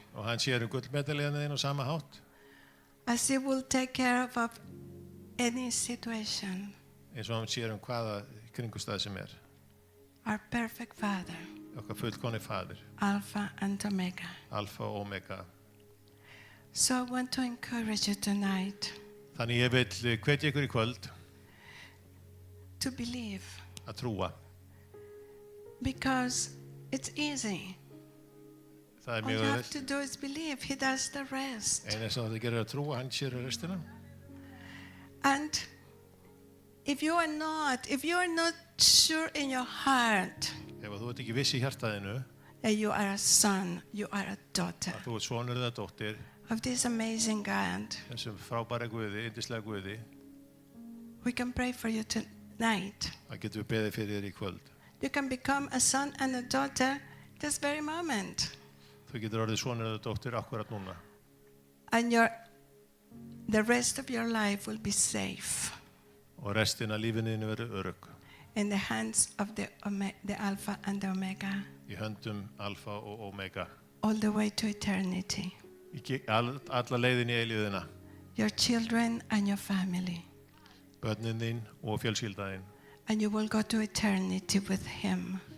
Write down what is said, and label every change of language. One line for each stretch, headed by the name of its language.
Icelandic: Og hann sér gullmedalíuna þín á sama hátt.
English: as he will take care of any situation.
Icelandic: Eins og hann sér hvaða kringumstæð sem
English: Our perfect Father,
Icelandic: Okkar fullkomni faðir.
English: Alpha and Omega.
Icelandic: Alfa og Omega.
English: So I want to encourage you tonight
Icelandic: Þannig ég vil hvetja ykkur í kvöld
English: to believe,
Icelandic: að trúa.
English: because it's easy.
Icelandic: Það
English: All
Icelandic: mjög
English: you have
Icelandic: auðvelt.
English: to do is believe. He does the rest.
Icelandic: Eina sem það gerir að trúa, hann sér restina.
English: And if you are not sure in your heart
Icelandic: Ef þú ert ekki viss í hjartaðinu
English: that you are a son, you are a daughter
Icelandic: að þú ert sonur eða dóttir
English: of this amazing God,
Icelandic: þessum frábæra Guði, yndislega Guði,
English: we can pray for you tonight.
Icelandic: þá getum við beðið fyrir þér í kvöld.
English: You can become a son and a daughter this very moment.
Icelandic: Þú getur orðið sonur eða dóttir akkurat núna.
English: And the rest of your life will be safe
Icelandic: Og restina af lífinu þínu verður örugg
English: in the hands of the Alpha and the Omega,
Icelandic: í höndum Alfa og Omega.
English: all the way to eternity.
Icelandic: Alla leiðin í eilíðina.
English: Your children and your family.
Icelandic: Börnin þín og fjölskylda þín.
English: And you will go to eternity with Him.